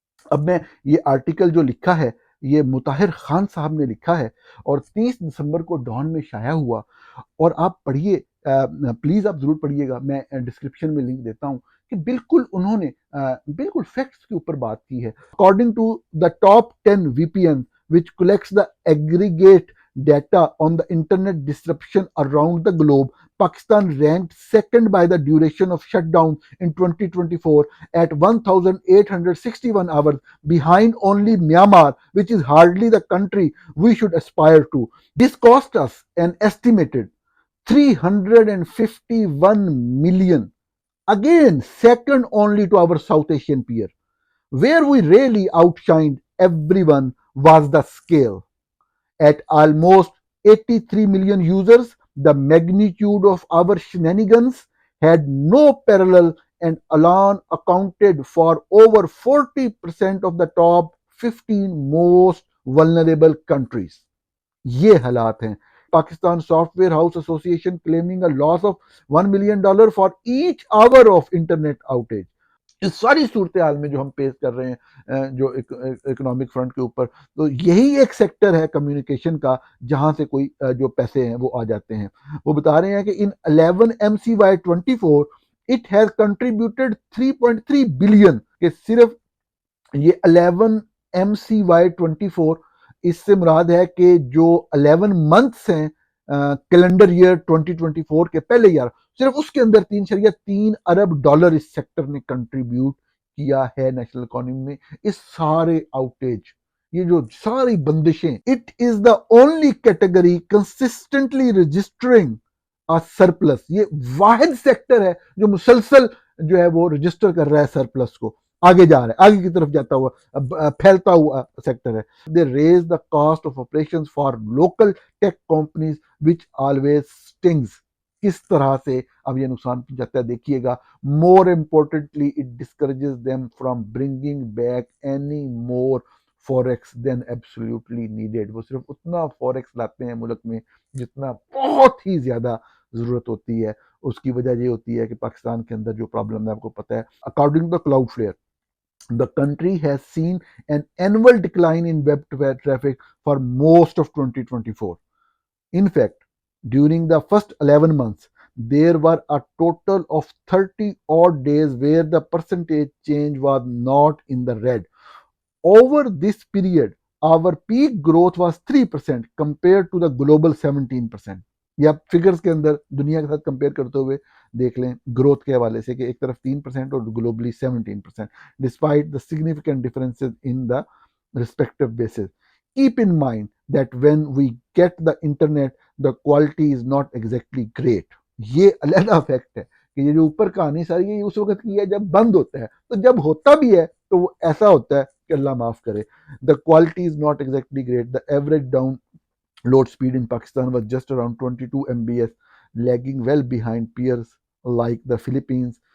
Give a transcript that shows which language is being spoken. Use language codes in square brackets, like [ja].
[ur] اب میں یہ آرٹیکل جو لکھا ہے یہ مطہر خان صاحب نے لکھا ہے اور 30 دسمبر کو ڈان میں شائع ہوا, اور آپ پڑھیے, پلیز آپ ضرور پڑھیے گا, میں ڈسکرپشن میں لنک دیتا ہوں کہ بالکل انہوں نے بالکل فیکٹس کے اوپر بات کی ہے. [en] According to the top 10 VPN which collects the aggregate data on the internet disruption around the globe, Pakistan ranked second by the duration of shutdown in 2024 at 1861 hours, behind only Myanmar, which is hardly the country we should aspire to. This cost us an estimated 351 million, again second only to our South Asian peer. Where we really outshined everyone was the scale. At almost 83 million users, the magnitude of our shenanigans had no parallel, and Alan accounted for over 40% of the top 15 most vulnerable countries. [ur] یہ حالات ہیں. [en] Pakistan software house association claiming a loss of $1 million for each hour of internet outage. [ur] اس ساری صورتحال میں جو ہم پیش کر رہے ہیں جو اکنامک فرنٹ کے اوپر, تو یہی ایک سیکٹر ہے کمیونیکیشن کا جہاں سے کوئی جو پیسے ہیں وہ آ جاتے ہیں. وہ بتا رہے ہیں کہ ان 11 MCY24 [en] it has contributed 3.3 billion, [ur] کہ صرف یہ 11 MCY24 اس سے مراد ہے کہ جو 11 منتھس ہیں کیلنڈر ایئر 2024 کے پہلے یار, صرف اس کے اندر 3.3 ارب ڈالر اس سیکٹر نے کنٹریبیوٹ کیا ہے نیشنل اکانومی میں. اس سارے آؤٹیج, یہ جو ساری بندشیں, [en] It is the only category consistently registering surplus. [ur] یہ واحد سیکٹر ہے جو مسلسل جو ہے وہ رجسٹر کر رہا ہے سرپلس کو, آگے جا رہا ہے, آگے کی طرف جاتا ہوا پھیلتا ہوا سیکٹر ہے. [en] They raise the cost of operation for local tech companies which always stings. [ur] کس طرح سے اب یہ نقصان پہنچاتا ہے دیکھیے گا. [en] More importantly it discourages them from bringing back any more forex than absolutely needed. [ur] وہ صرف اتنا فوریکس لاتے ہیں ملک میں جتنا بہت ہی زیادہ ضرورت ہوتی ہے. اس کی وجہ یہ ہوتی ہے کہ پاکستان کے اندر جو پرابلم ہے آپ کو پتہ ہے. [en] According to Cloudflare, the country has seen an annual decline in web traffic for most of 2024. In fact, during the first 11 months, there were a total of 30 odd days where the percentage change was not in the red. Over this period, our peak growth was 3% compared to the global 17%. [ur] یہ آپ figures کے اندر دنیا کے ساتھ compare کرتے ہوئے دیکھ لیں گروتھ کے حوالے سے کہ ایک طرف 3% اور globally 17%, [en] Despite the significant differences in the respective bases. Keep in mind that when we get the internet the quality is not exactly great. [ur] یہ علیحدہ فیکٹ ہے کہ یہ جو اوپر کہانی ساری ہے یہ اس وقت کی ہے جب بند ہوتا ہے, تو جب ہوتا بھی ہے تو وہ ایسا ہوتا ہے کہ اللہ معاف کرے. [en] The quality is not exactly great. The average down load speed in Pakistan was just around 22 mbs, lagging well behind peers like the Philippines,